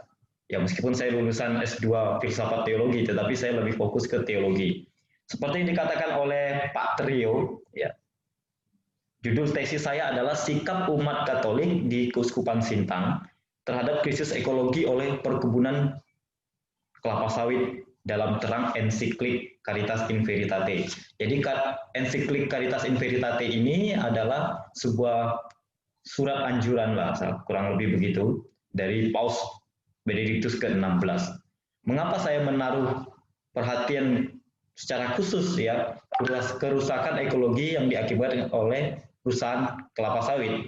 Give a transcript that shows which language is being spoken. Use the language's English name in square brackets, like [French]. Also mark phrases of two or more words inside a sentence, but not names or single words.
[Indonesian] Ya meskipun saya lulusan S2 filsafat teologi, tetapi saya lebih fokus ke teologi. Seperti yang dikatakan oleh Pak Trio, ya, judul tesis saya adalah Sikap Umat Katolik di Keuskupan Sintang terhadap krisis ekologi oleh perkebunan kelapa sawit dalam terang ensiklik Caritas in Veritate. Jadi ensiklik Caritas in Veritate ini adalah sebuah surat anjuran lah, kurang lebih begitu, dari Paus Benediktus ke-16. Mengapa saya menaruh perhatian secara khusus ya kerusakan ekologi yang diakibatkan oleh perusahaan kelapa sawit?